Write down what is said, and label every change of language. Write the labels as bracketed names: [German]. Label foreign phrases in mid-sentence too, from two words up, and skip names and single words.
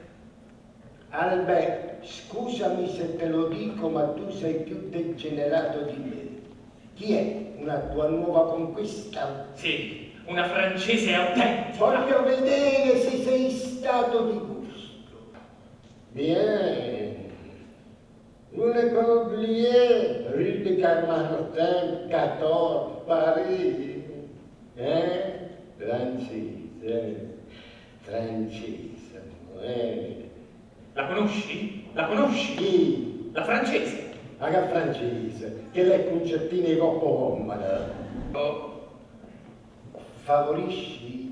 [Italian] Albè, scusami se te lo dico, ma tu sei più degenerato di me. Chi è? Una tua nuova conquista? Sì, una francese autentica. Voglio vedere se sei stato di gusto. [French] Bien. Vous ne pas oublier, rue de Carmartin, 14, Paris. [Italian] Francese. Francese. La conosci? La conosci? Chi? La francese. La francese, che le concertine coppo comoda. Oh, Favorisci